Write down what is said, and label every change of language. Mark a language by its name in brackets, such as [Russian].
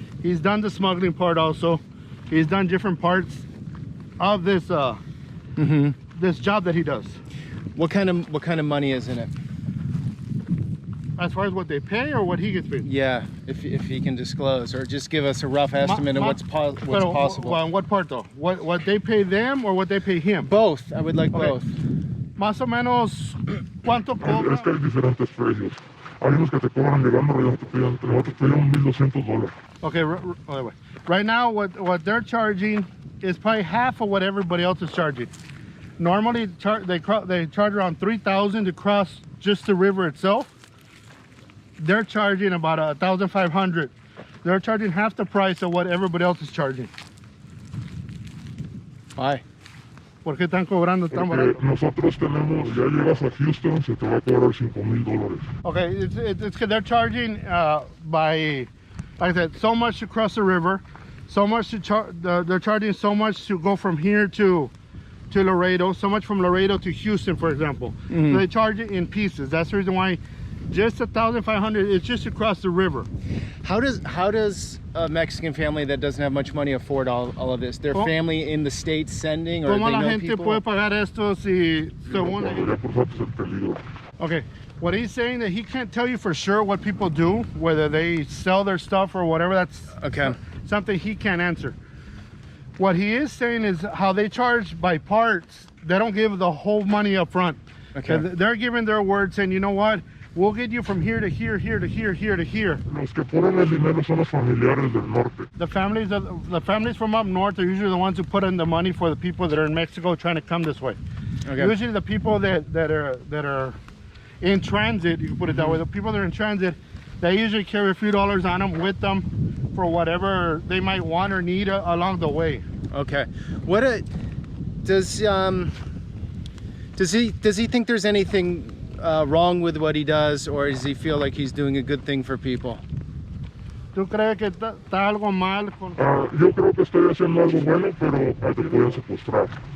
[English] He's done the smuggling part also. He's done different parts of this this job that he does. What kind of money is in it? As far as what they pay or what he gets paid? Yeah, if he can disclose, or just give us a rough estimate of what's possible. Well, what part though? What they pay them or what they pay him? Both. I would like both. [Spanish] Más o menos, ¿cuánto cobra? Es que hay diferentes precios. Hay unos que te cobran llegando, y otros te piden $1,200. [English] Okay, right now what they're charging is probably half of what everybody else is charging. Normally they charge around $3,000 to cross just the river itself. They're charging about $1,500. They're charging half the price of what everybody else is charging. Why? [Spanish] ¿Por qué están cobrando tan barato? Nosotros tenemos, ya llegas a Houston, se te va a cobrar $5,000. [English] Okay, it's because they're charging by, like I said, so much to cross the river, so much to they're charging so much to go from here to Laredo, so much from Laredo to Houston, for example. So they charge it in pieces. That's the reason why just $1,500 is just across the river. How does a Mexican family that doesn't have much money afford all of this? Their family in the States sending, or [Spanish] ¿Cómo [English] they [Spanish] la [English] know [Spanish] gente [English] people? [Spanish] puede pagar esto si según Ya por eso es el peligro. [English] Okay, what he's saying that he can't tell you for sure what people do, whether they sell their stuff or whatever. That's something he can't answer. What he is saying is how they charge by parts. They don't give the whole money up front. Okay. They're giving their word saying, you know what, we'll get you from here to here, here to here, here to here. [Spanish] Los que ponen el dinero son los familiares del norte. [English] The families from up north are usually the ones who put in the money for the people that are in Mexico trying to come this way. Okay. Usually the people that are in transit, you can put it that way, the people that are in transit, they usually carry a few dollars on them with them for whatever they might want or need along the way. Okay. Does he think there's anything wrong with what he does, or does he feel like he's doing a good thing for people? [Spanish] ¿Tú crees que está algo mal con... Yo creo que estoy haciendo algo bueno, pero te pueden secuestrar.